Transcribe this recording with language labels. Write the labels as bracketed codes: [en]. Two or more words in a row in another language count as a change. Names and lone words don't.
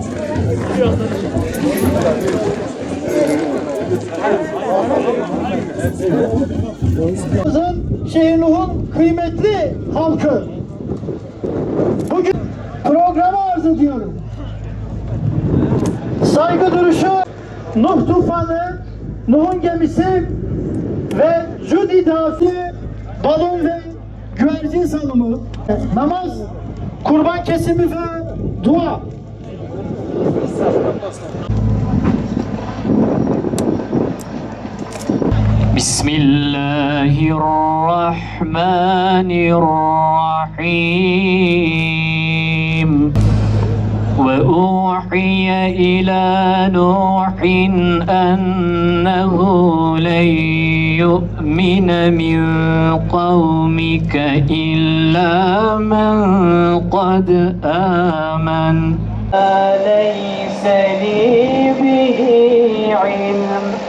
[tr] Şehirluğun kıymetli halkı, bugün programı arz ediyorum. Saygı duruşu, Nuh tufanı, Nuh'un gemisi ve Cudi Dağısı, balon ve güvercin salımı, namaz, kurban kesimi ve dua. [ar] بسم الله الرحمن الرحيم. وأوحي إلى نوح أنه لن يؤمن من قومك إلا من قد آمن ليس لي به علم